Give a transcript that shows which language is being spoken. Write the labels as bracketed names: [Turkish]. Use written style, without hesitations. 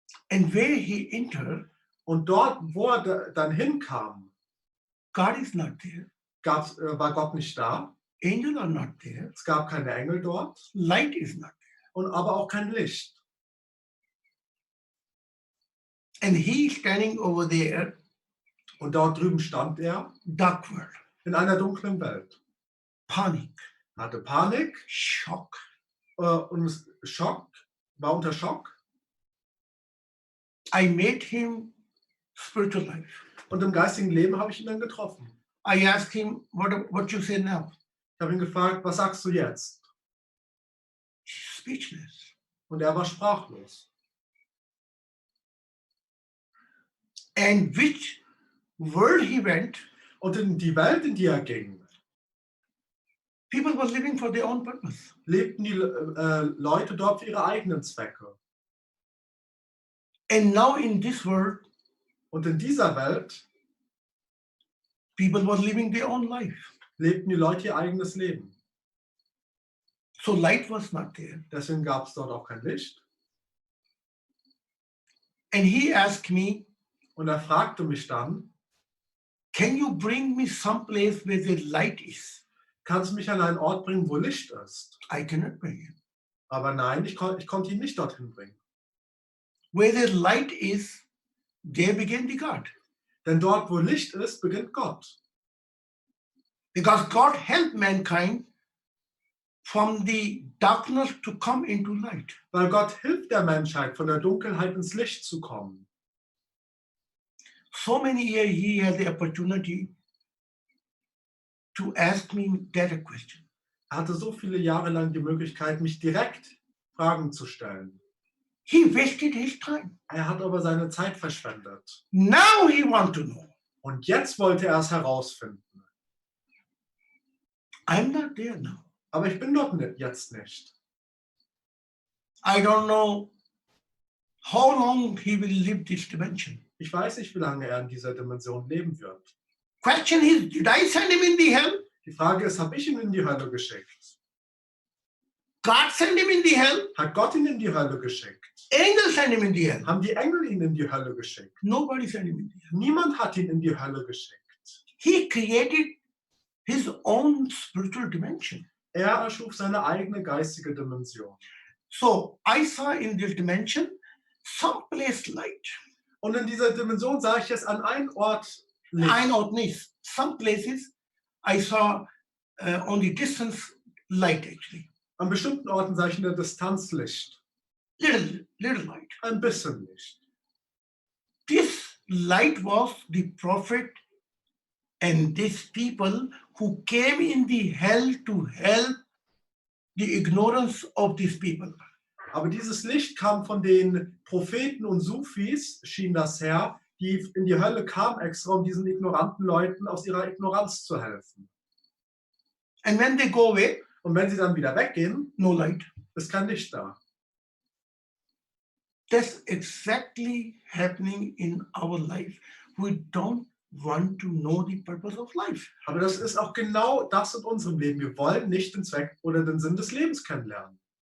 [English] And where he entered, [German] Und dort, wo er dann hinkam, [English] God is not there. [German] war Gott nicht da. [English] Angels are not there. [German] Es gab keine Engel dort. [English] Light is not there. [German] Und aber auch kein Licht. [English] And he is standing over there, [German] Und dort drüben stand er [English] dark world, [German] in einer dunklen Welt. [English] panic, [German] Er hatte Panik [English] shock. [German] und war unter Schock. [English] I made him spiritual life. [German] Und im geistigen Leben habe ich ihn dann getroffen. [English] I asked him, what you say now? [German] Ich habe ihn gefragt, was sagst du jetzt? [English] Speechless. [German] Und er war sprachlos. [English] and which world he went, [German] Und in die Welt, in die er ging, [English] people were living for their own purpose. [German] lebten die Leute dort für ihre eigenen Zwecke. [English] And now in this world, [German] Und in dieser Welt [English] people were living their own life. [German] lebten die Leute ihr eigenes Leben. [English] So light was not there. [German] Deswegen gab es dort auch kein Licht. [English] And he asked me, [German] Und er fragte mich dann, [English] can you bring me someplace where the light is? [German] kannst du mich an einen Ort bringen, wo Licht ist? [English] I cannot bring him. [German] Aber nein, ich konnte ihn nicht dorthin bringen. [English] Where the light is, there began the God. [German] Denn dort, wo Licht ist, beginnt Gott. [English] Because God helped mankind from the darkness to come into light. [German] Weil Gott hilft der Menschheit, von der Dunkelheit ins Licht zu kommen. [English] So many years he had the opportunity to ask me that question. [German] Er hatte so viele Jahre lang die Möglichkeit, mich direkt Fragen zu stellen. [English] He wasted his time. [German] Er hat aber seine Zeit verschwendet. [English] Now he wants to know. [German] Und jetzt wollte er es herausfinden. [English] I'm not there now. [German] Aber ich bin dort jetzt nicht. [English] I don't know how long he will live this dimension. [German] Ich weiß nicht, wie lange er in dieser Dimension leben wird. [English] Question is, did I send him in the hell? [German] Die Frage ist, habe ich ihn in die Hölle geschickt? [English] God sent him in the hell? [German] Hat Gott ihn in die Hölle geschickt? [English] Angels sent him in the hell? [German] Haben die Engel ihn in die Hölle geschickt? [English] Nobody sent him in the hell. [German] Niemand hat ihn in die Hölle geschickt. [English] He created his own spiritual dimension. [German] Er erschuf seine eigene geistige Dimension. [English] So I saw in this dimension someplace light. [German] Und in dieser Dimension sah ich es an einem Ort Licht. [English] I know this. Some places I saw on the distance light actually. [German] An bestimmten Orten sah ich in der Distanz Licht. [English] Little light. [German] Ein bisschen Licht. [English] This light was the prophet and these people who came in the hell to help the ignorance of these people. [German] Aber dieses Licht kam von den Propheten und Sufis, schien das her, die in die Hölle kamen extra, um diesen ignoranten Leuten aus ihrer Ignoranz zu helfen. [English] And when they go away, [German] Und wenn sie dann wieder weggehen, [English] no light. [German] ist kein Licht da. [English] That's exactly happening in our life. We don't want to know the purpose of life. [German] Aber das ist auch genau das in unserem Leben. Wir wollen nicht den Zweck oder den Sinn des Lebens kennenlernen.